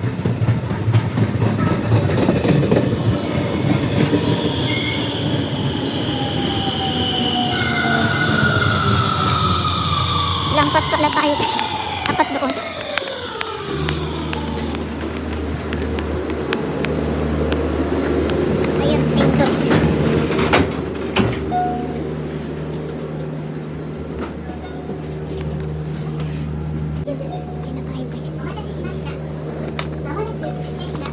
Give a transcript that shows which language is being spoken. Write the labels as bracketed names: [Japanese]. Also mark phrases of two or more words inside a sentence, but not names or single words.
[Filipino] Lampas pala tayo. Apat doon. Ayun, [English] thank you. [Filipino] Ayun na tayo guys. [Japanese] お待たせしました。まもなく発車します。